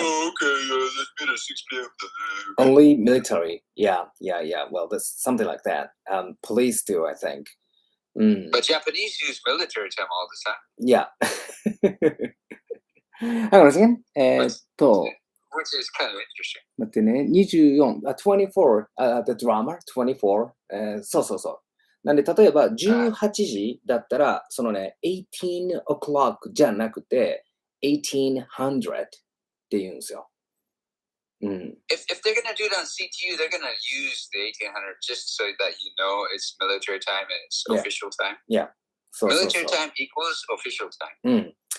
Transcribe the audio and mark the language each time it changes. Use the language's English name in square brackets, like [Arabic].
[English] Oh, okay. Let's meet at 6 p.m. Only military. Yeah. Well, there's something like that. Police too, I think. But Japanese use military time all the time. Yeah. Hang on a second. Which is kind of interesting. [Japanese] 待ってね、24、24、 [English] the drama, [Japanese] 24、そう。なんで、例えば18時だったら、そのね、 [English] 18 o'clock [Japanese] じゃなくて、1800って言うんですよ。 [English] If they're going to do it on CTU, they're going to use the 1800 just so that you know it's military time and it's official time. Yeah. Military time equals official time.